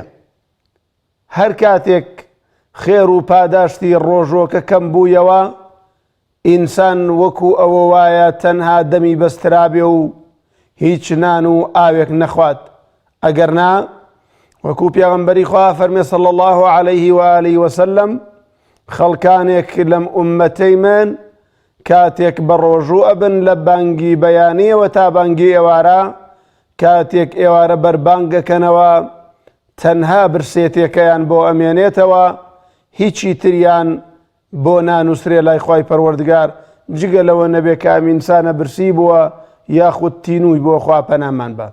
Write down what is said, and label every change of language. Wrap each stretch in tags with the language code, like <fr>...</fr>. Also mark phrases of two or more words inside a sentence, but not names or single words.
<ckb>هەر کاتێک خێر و پاداشتی ڕۆژۆکە کەم بوویەوە، ئینسان وەکو ئەوە وایە تەنها دەمی بەسترابێ و هیچ نان و ئاوێک نەخوات. ئەگەر نا، وەکو پێغەمبەری خوا فەرمێ</ckb> <ar>صلی الله عليه وآله وسلم،</ar> <ckb>خەڵکانێک لەم ئوممەتەی من کاتێک بە ڕۆژوو ئەبن لە بانگی بەیانیەوە تا بانگی ئێوارە، کاتێک ئێوارە بەربانگەکەنەوە تەنها برسێتێکەیان بۆ ئەمێنێتەوە، هیچی تریان بۆ نانووسرێ لای خوای پەروەردگار جگە لەوە نەبێ کە ئەم ئینسانە برسی بووە یاخود تینووی بۆ خوا پەنامان بە.</ckb>